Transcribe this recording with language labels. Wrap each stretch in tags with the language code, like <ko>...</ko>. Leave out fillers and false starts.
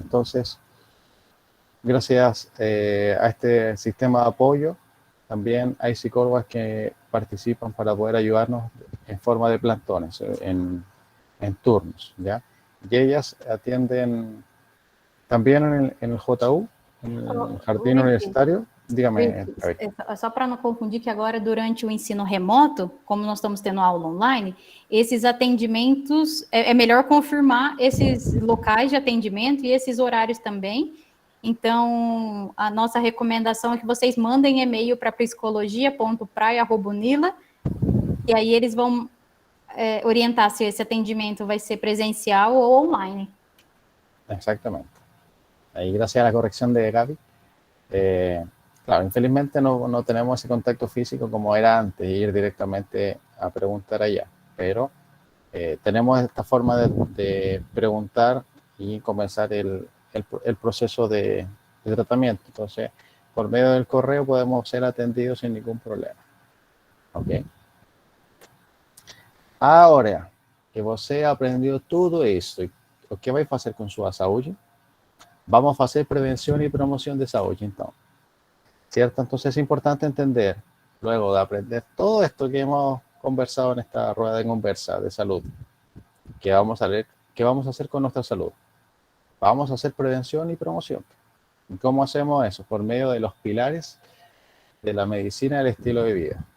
<es>Entonces, gracias a este sistema de apoyo, también hay psicólogas que participan para poder ayudarnos en forma de plantones, en turnos, ¿ya? Y ellas atienden también en el JU, en el Jardín Universitario. Dígame,</es> <pt>só para não confundir que agora, durante o ensino remoto, como nós estamos tendo aula online, esses atendimentos, é melhor confirmar esses locais de atendimento e esses horários também. Então, a nossa recomendação é que vocês mandem e-mail para psicologia.praia@unila e aí eles vão orientar se esse atendimento vai ser presencial ou online.</pt> <es>Exactamente. Ahí, gracias a la corrección de Gaby. Claro, infelizmente no tenemos ese contacto físico como era antes, ir directamente a preguntar allá, pero tenemos esta forma de preguntar y comenzar el proceso de tratamiento. Entonces, por medio del correo podemos ser atendidos sin ningún problema. ¿Ok?</es> <pt>Ahora que você aprendeu tudo isso, o que vai fazer com sua saúde? Vamos fazer prevenção e promoção de saúde, então.</pt> <es>¿Cierto? Entonces es importante entender, luego de aprender todo esto que hemos conversado en esta rueda de conversa de salud, ¿qué vamos a hacer con nuestra salud? Vamos a hacer prevención y promoción. ¿Y cómo hacemos eso? Por medio de los pilares de la medicina del estilo de vida.</es>